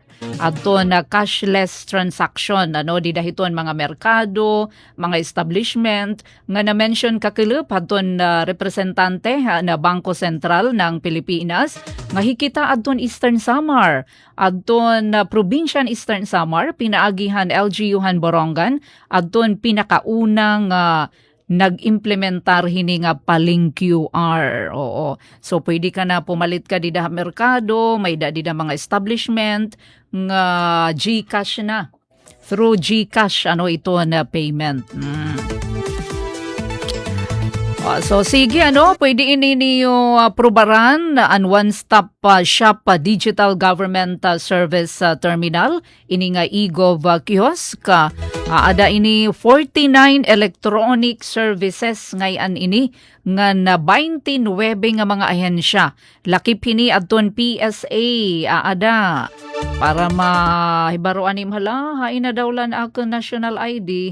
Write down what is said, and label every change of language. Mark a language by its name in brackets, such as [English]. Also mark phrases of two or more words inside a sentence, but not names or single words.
[Waray] Adton na [English] cashless transaction [Waray] di dahiton mga merkado, mga establishment nga na-mention kakilip adton representante na Bangko Sentral ng Pilipinas nga hikita adton Eastern Samar, adton probinsyan Eastern Samar, pinaagihan LGU-han Borongan, adton pinakaunang nag-implementar hini nga paling QR. Oo. So pwede ka na pumalit ka dida merkado, may dida mga establishment nga GCash na. Through GCash ito na payment. So sige pwede ini niyo probaran ang [English] one-stop shop digital government service terminal [Waray] ini nga [English] e-gov kiosk. [Waray] Ada ini 49 [English] electronic services [Waray] ngayon ini nga na 29 nga mga ahensya. Lakip hini adton PSA ada para mahibaruan ni hain na daw lan ako [English] national ID.